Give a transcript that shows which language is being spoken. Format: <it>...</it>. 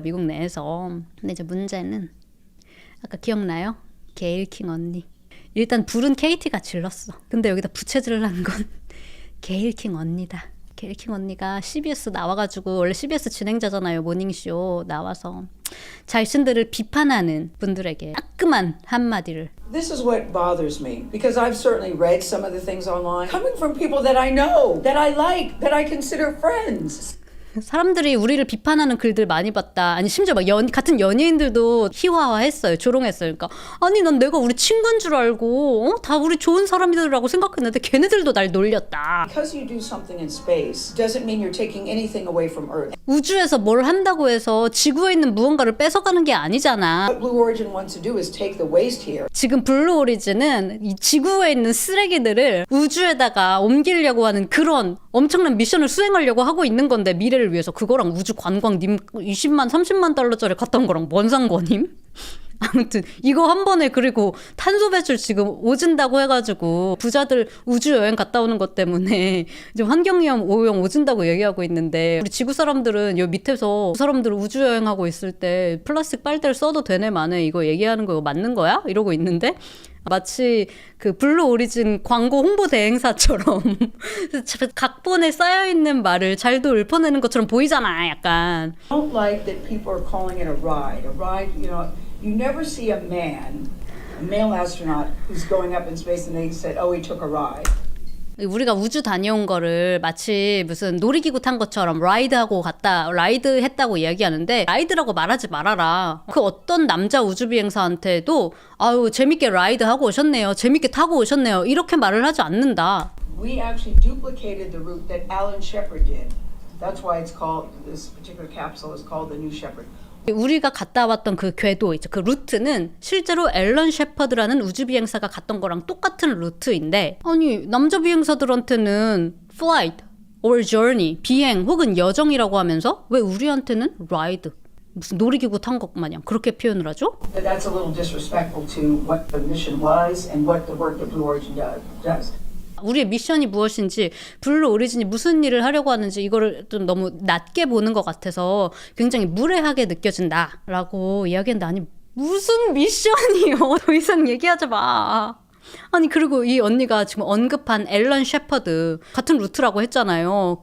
<ko>미국 내에서. 근데 이제 문제는 아까 기억나요? 게일 킹 언니. 일단 불은 KT가 질렀어. 근데 여기다 부채질을 한 건 게일킹 언니다. 게일킹 언니가 CBS 나와가지고, 원래 CBS 진행자잖아요. 모닝쇼 나와서 자신들을 비판하는 분들에게 따끔한 한마디를.</ko> <en>This is what bothers me, because I've certainly read some of the things online coming from people that I know, that I like, that I consider friends.</en> <ko>사람들이 우리를 비판하는 글들 많이 봤다. 아니 심지어 막 같은 연예인들도 희화화했어요. 조롱했어요. 그러니까 아니 난 내가 우리 친구인 줄 알고 다 우리 좋은 사람들이라고 생각했는데 걔네들도 날 놀렸다.</ko> <en>Because you do something in space doesn't mean you're taking anything away from Earth.</en> <ko>우주에서 뭘 한다고 해서 지구에 있는 무언가를 뺏어가는 게 아니잖아.</ko> <en>What Blue Origin wants to do is take the waste here.</en> <ko>지금 블루 오리진은 이 지구에 있는 쓰레기들을 우주에다가 옮기려고 하는 그런 엄청난 미션을 수행하려고 하고 있는 건데, 미래를 위해서. 그거랑 우주 관광님 20만 30만 달러짜리 갔던 거랑 뭔 상관임? 아무튼 이거 한 번에, 그리고 탄소 배출 지금 오진다고 해가지고 부자들 우주 여행 갔다 오는 것 때문에 이제 환경오염 오진다고 얘기하고 있는데, 우리 지구 사람들은 여 밑에서 사람들 우주 여행하고 있을 때 플라스틱 빨대를 써도 되네 마네 이거 얘기하는 거 이거 맞는 거야? 이러고 있는데 마치 그 블루 오리진 광고 홍보 대행사처럼 각본에 쌓여있는 말을 잘도 읊어내는 것처럼 보이잖아, 약간.</ko> <en>I don't like that people are calling it a ride. A ride, you know, you never see a man, a male astronaut who's going up in space and they said, oh, he took a ride.</en> <ko>우리가 우주 다녀온 거를 마치 무슨 놀이기구 탄 것처럼 라이드 했다고 이야기하는데, 라이드라고 말하지 말아라. 그 어떤 남자 우주비행사한테도 아유 재밌게 라이드 하고 오셨네요, 재밌게 타고 오셨네요, 이렇게 말을 하지 않는다.</ko> <en>We actually duplicated the route that Alan Shepard did. That's why it's called, this particular capsule is called the New Shepard.</en> <ko>우리가 갔다 왔던 그 궤도 있죠. 그 루트는 실제로 앨런 셰퍼드라는 우주 비행사가 갔던 거랑 똑같은 루트인데, 아니 남자 비행사들한테는</ko> <en>flight or journey,</en> <ko>비행 혹은 여정이라고 하면서 왜 우리한테는 ride, 무슨 놀이기구 탄 것 마냥 그렇게 표현을 하죠?</ko> <en>That's a little disrespectful to what the mission was and what the work that Blue Origin does.</en> <ko>우리의 미션이 무엇인지, 블루 오리진이 무슨 일을 하려고 하는지 이거를 좀 너무 낮게 보는 것 같아서 굉장히 무례하게 느껴진다라고 이야기했는데, 아니 무슨 미션이요? 더 이상 얘기하지 마. 아니 그리고 이 언니가 지금 언급한 앨런 셰퍼드 같은 루트라고 했잖아요.</ko>